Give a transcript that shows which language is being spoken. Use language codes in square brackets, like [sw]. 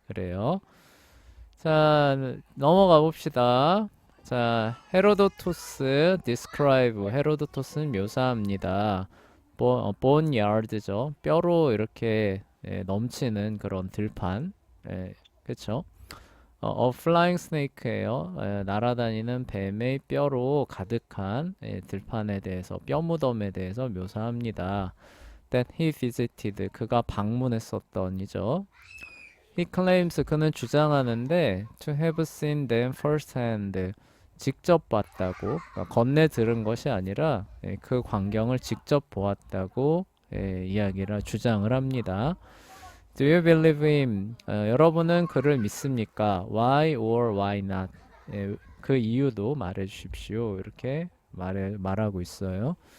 [ko] 그래요. 자, 넘어가 봅시다. 자, 헤로도토스 describe. 헤로도토스는 묘사합니다. boneyard죠. 뼈로 이렇게 넘치는 그런 들판. 그쵸? [en] A flying snake예요. [ko] 날아다니는 뱀의 뼈로 가득한 들판에 대해서, 뼈 무덤에 대해서 묘사합니다. [en] That he visited. [ko] 그가 방문했었던이죠. [en] He claims. [ko] 그는 주장하는데 [en] to have seen them firsthand. [ko] 직접 봤다고, 그러니까 건네 들은 것이 아니라 그 광경을 직접 보았다고 이야기를 주장을 합니다. [en] Do you believe him? [ko] 여러분은 그를 믿습니까? [en] Why or why not? [ko] 그 이유도 말해 주십시오. 이렇게 말하고 있어요.